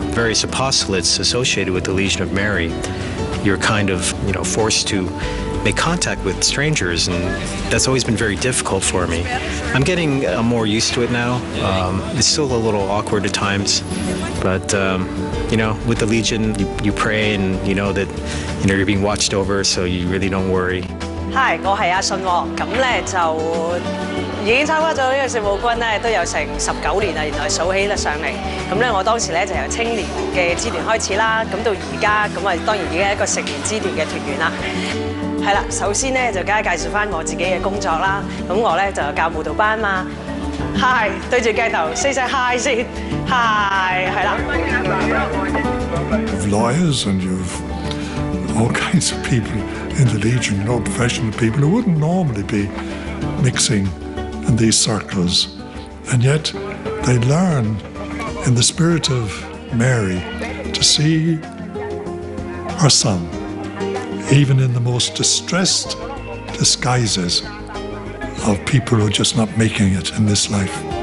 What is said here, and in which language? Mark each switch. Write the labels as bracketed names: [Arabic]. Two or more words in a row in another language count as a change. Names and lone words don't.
[English] various apostolates associated with the Legion of Mary, you're kind of, forced to make contact with strangers, and that's always been very difficult for me. I'm getting more used to it now. It's still a little awkward at times, but with the Legion, you pray and you know that you're being watched over, so you really don't worry. [Cantonese] Hi，我係阿信喎，咁咧就已經參加咗呢個聖母軍咧，都有成19年啦，原來數起得上嚟。咁咧，我當時咧就由青年嘅支團開始啦，咁到而家，咁啊當然已經係一個成年支團嘅團員啦。係啦，首先咧就梗係介紹翻我自己嘅工作啦。咁我咧就教舞蹈班嘛。Hi， 對住鏡頭 say 聲 hi 先 ，hi 係啦。 [English] Lawyers and you've all kinds of people in the Legion, professional people who wouldn't normally be mixing in these circles. And yet they learn in the spirit of Mary to see her son, even in the most distressed disguises of people who are just not making it in this life.